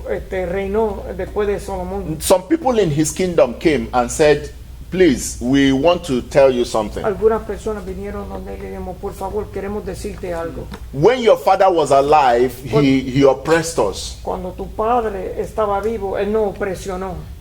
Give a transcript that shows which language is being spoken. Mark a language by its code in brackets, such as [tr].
[es] reinó después de Salomón. [en] Some people in his kingdom came and said, please, we want to tell you something. [es] Algunas personas vinieron donde él y le dijimos, por favor, queremos decirte algo. [en] When your father was alive, he oppressed us. [es] Cuando tu padre estaba vivo, él nos opresionó,